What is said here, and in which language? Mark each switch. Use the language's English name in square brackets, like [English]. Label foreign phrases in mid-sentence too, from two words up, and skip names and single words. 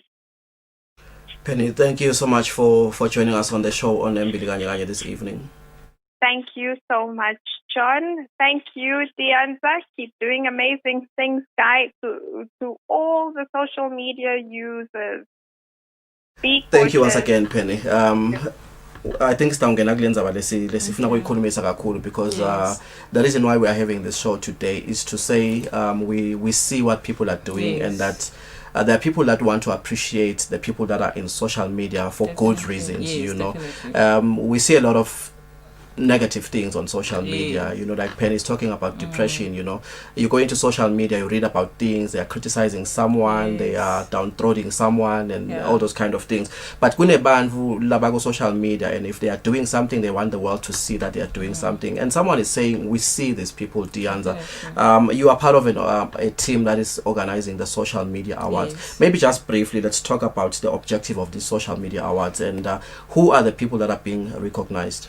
[English] Penny, thank you so much for joining us on the show on Embili Kanye Kanye this evening. Thank you so much, John. Thank you, Dianza. Keep doing amazing things, guys, to all the social media users. Be Thank you once cautious. again, Penny. I think [Swati] sitawungena kule ndzaba lesifuna kuyikhulumisa kakhulu [English] because the reason why we are having this show today is to say we see what people are doing and that there are people that want to appreciate the people that are in social media for good reasons, you know. We see a lot of negative things on social media, you know, like Penny's talking about depression, you know. You go into social media, you read about things, they are criticizing someone, they are downtroding someone and all those kind of things. But [Swati] kune bantu labago [English] social media, and if they are doing something, they want the world to see that they are doing something. And someone is saying, we see these people, Dianza. You are part of a team that is organizing the social media awards. Maybe just briefly, let's talk about the objective of the social media awards and who are the people that are being recognized.